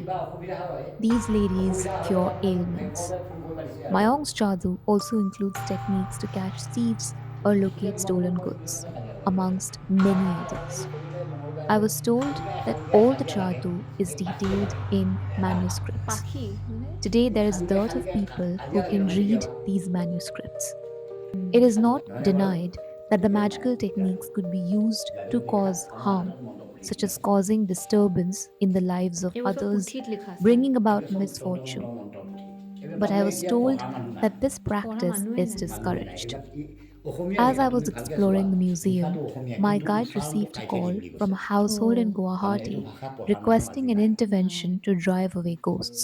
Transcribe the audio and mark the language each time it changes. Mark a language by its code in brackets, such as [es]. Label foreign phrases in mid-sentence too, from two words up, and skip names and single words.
[en] These ladies cure ailments. Mayong's jadoo also includes techniques to catch thieves or locate stolen goods, amongst many others. I was told that all the jadoo is detailed in manuscripts. [as] পাখি মানে [en] Today, there is dearth of people who can read these manuscripts. It is not denied that the magical techniques could be used to cause harm, such as causing disturbance in the lives of [as] এইবোৰ চব [en] others, [as] পুথিত লিখা আছে। [en] bringing about misfortune. But I was told that this practice [as] মানুহে [en] is [as] নাই। [en] discouraged. As I was exploring the museum, my guide received a call from a household in Guwahati requesting an intervention to drive away ghosts.